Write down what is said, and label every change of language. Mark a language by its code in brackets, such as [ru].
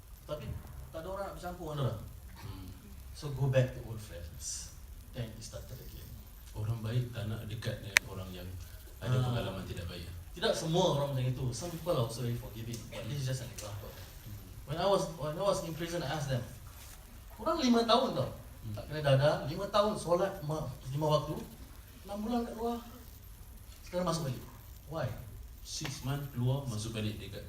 [ms] Tapi tak ada orang nak bercampur dengan orang. [en] So go back to old friends. Then it started again. [ms] Orang baik tak nak dekat dengan orang yang ada pengalaman tidak baik. Tidak semua orang macam itu. [en] Some people are also very forgiving. But this is just an example. When I was in prison, I asked them, [ms] kurang 5 tahun tau, tak kena dadah, 5 tahun solat 5 waktu, 6 bulan kat luar, sekarang masuk balik. [en] Why? 6 months [ms] keluar, masuk balik dekat